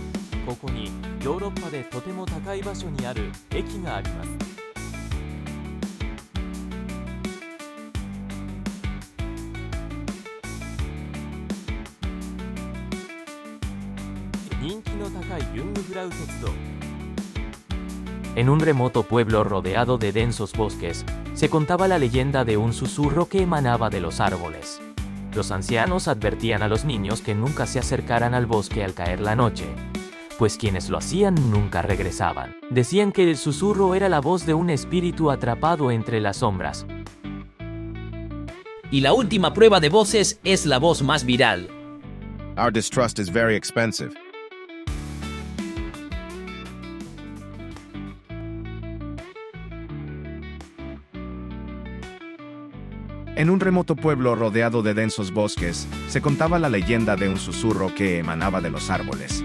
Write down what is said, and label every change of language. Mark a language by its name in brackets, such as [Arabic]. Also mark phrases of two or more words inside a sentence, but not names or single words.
[Japanese] ここにヨーロッパでとても高い場所にある駅があります。人気の高いユングフラウ鉄道。 [Spanish] En un remoto pueblo rodeado de densos bosques, se contaba la leyenda de un susurro que emanaba de los árboles. Los ancianos advertían a los niños que nunca se acercaran al bosque al caer la noche, pues quienes lo hacían nunca regresaban. Decían que el susurro era la voz de un espíritu atrapado entre las sombras. Y la última prueba de voces es la voz más viral. [English] Our distrust is very expensive. [Spanish] En un remoto pueblo rodeado de densos bosques, se contaba la leyenda de un susurro que emanaba de los árboles.